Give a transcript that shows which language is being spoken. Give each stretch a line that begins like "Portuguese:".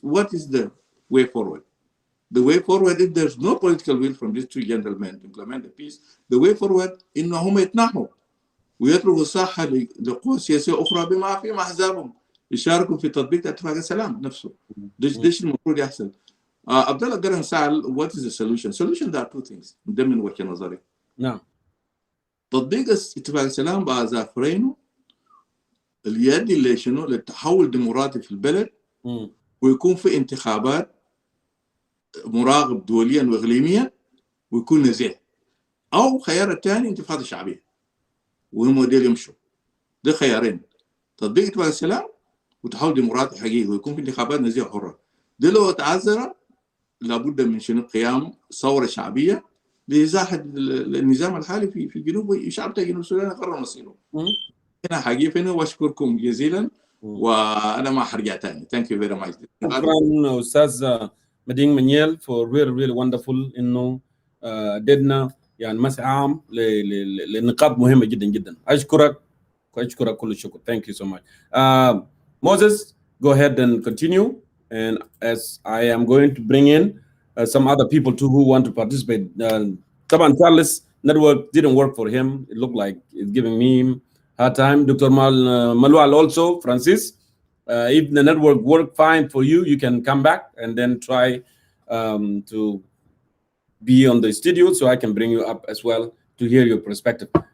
English: What is the way forward? The way forward, if there's no political will from these two gentlemen to implement the peace, the way forward
Arabic: انهم يتنحوا ويتركوا الساحه لقوى سياسيه اخرى بما فيهم احزابهم يشاركوا في تطبيق اتفاق السلام نفسه. ده المفروض يحصل.
English: عبد الله قرن سأل what is the solution? Solution there are two things
Arabic: من ضمن وجهة نظري. نعم. تطبيق اتفاق السلام بأظافرينه اللي يؤدي لشنو؟ للتحول الديمقراطي في البلد ويكون في انتخابات مراقب دوليا واقليميا ويكون نزيه، او خيار الثاني انتفاضه شعبيه وهم ديل يمشوا. ده خيارين: تطبيق اتفاق السلام وتحول ديمقراطي حقيقي ويكون في انتخابات نزيه حره. ده لو تعذر لابد من شنو؟ قيام ثوره شعبيه لازاحه النظام الحالي في جنوب الشعب بتاع جنوب السودان يقرر مصيره. هنا حقيقي هنا واشكركم جزيلا وانا ما حرجع ثاني.
English: Thank you very much.
Arabic: شكرا استاذ مدين منيل
English: for really wonderful
Arabic: انه ادينا يعني مساء عام لنقاط مهمه جدا جدا. اشكرك كل الشكر.
English: Thank you so much. Moses, go ahead and continue, and as I am going to bring in some other people too who want to participate. طبعا Charles network didn't work for him. It looked like it's giving me hard time. Dr. Malwal also, Francis, if the network work fine for you, you can come back and then try to be on the studio so I can bring you up as well to hear your perspective.